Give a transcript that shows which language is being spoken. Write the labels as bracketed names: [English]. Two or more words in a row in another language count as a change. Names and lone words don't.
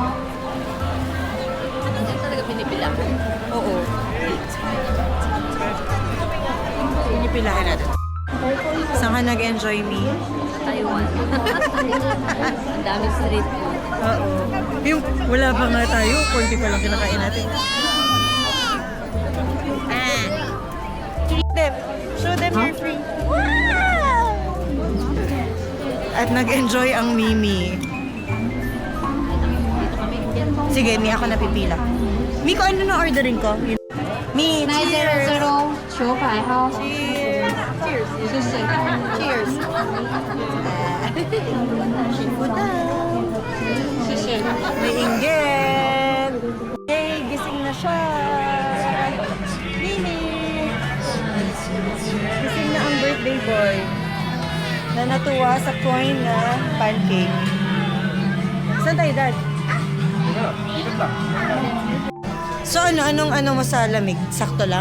[Filipino] Yan talaga pinipila. Oo. Pinipilahan natin. Saan ka nag-enjoy me? Taiwan. Ang daming street food. Oo. Yung wala pa nga tayo, 40 pa lang kinakain natin. [English] Show them you're free. [Filipino] Wow! At nag-enjoy ang Mimi. Sige, Mi, ako napipila. Mi, ko ano na ordering ko? Mi, cheers! [Chinese] 900牌号。 [English] Cheers! Cheers! [Chinese] 谢谢。 [Filipino] Cheers! Seafood na. [Chinese] 谢谢。 [Filipino] May inggit! Yay! Gising na siya! Mimi! Gising na ang birthday boy na natuwa sa coin na pancake. Saan tayo, Dad? So anong mo sa lamig? Sakto lang?